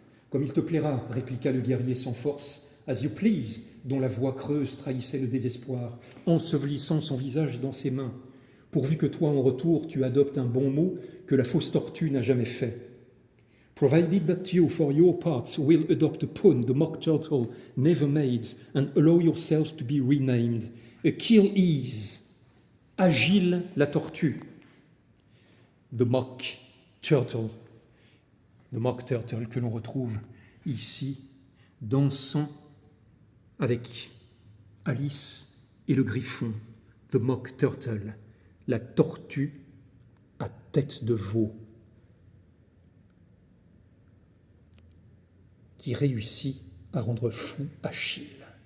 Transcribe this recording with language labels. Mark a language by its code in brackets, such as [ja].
[fr] Comme il te plaira, répliqua le guerrier sans force, [en] as you please, [fr] dont la voix creuse trahissait le désespoir, ensevelissant son visage dans ses mains, pourvu que toi, en retour, tu adoptes un bon mot que la fausse tortue n'a jamais fait. [en] Provided that you, for your part, will adopt a pun the mock turtle never made, and allow yourself to be renamed. [fr] Achilles, Agile la tortue. The mock turtle que l'on retrouve ici, dansant avec Alice et le griffon. The mock turtle, la tortue à tête de veau, qui réussit à rendre fou Achille.